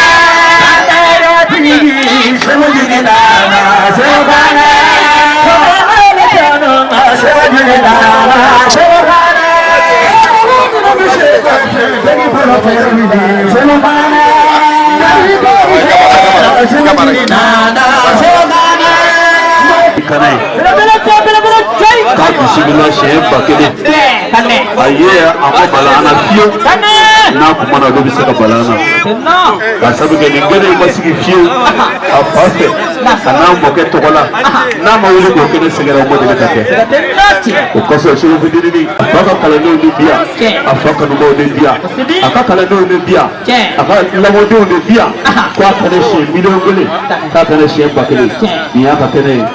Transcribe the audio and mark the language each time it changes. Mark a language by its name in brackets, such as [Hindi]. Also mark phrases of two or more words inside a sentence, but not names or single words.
[Bambara] shogini nana shogana shogini nana shogana shogini nana shogana kanai ka bisimila siyɛn ba kelen a ye a ko bala ana fiyewu n'a kuma na olu bɛ se ka bala ana ka sabu kɛ nin kɛnɛ ma sigi fiyewu a fa fɛ a n'a mɔkɛ tɔgɔ la n'a ma wuli k'o kɛnɛ sɛgɛrɛ o ma deli ka kɛ o kɔfɛ segu fitinin a fa ka kalandenw ni bi yan a fa kanubaw ni bi yan a ka kalandenw ni bi yan a ka lamɔdenw ni bi yan k'a kɛnɛ siyɛn miliyɔn kelen k'a kɛnɛ siyɛn ba kelen nin y'a ka kɛnɛ ye.